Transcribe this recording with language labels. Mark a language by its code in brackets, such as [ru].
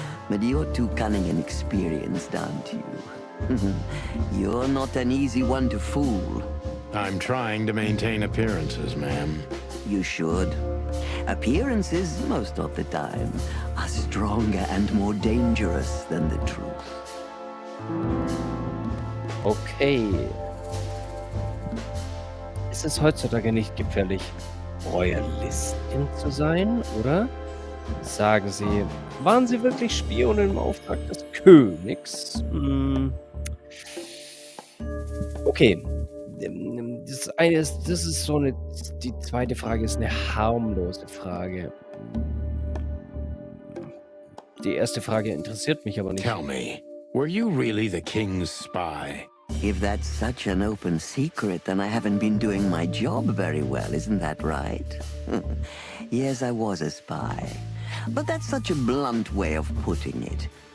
[en] But you're too cunning and experienced, aren't you? You're not an easy one to fool. I'm trying to maintain appearances, ma'am. You should. Appearances, most of the time, are stronger and more dangerous than the truth. Okay. [de] Ist es heutzutage nicht gefährlich, Royalistin zu sein, oder? Sagen Sie, waren Sie wirklich Spionin im Auftrag des Königs? Okay. Das ist so eine. Die zweite Frage ist eine harmlose Frage. Die erste Frage interessiert mich aber nicht. [en] Tell me, were you really the king's spy? If that's such an open secret, then I haven't been doing my job very well, isn't that right? Yes, I was a spy. But that's such a blunt way of putting it.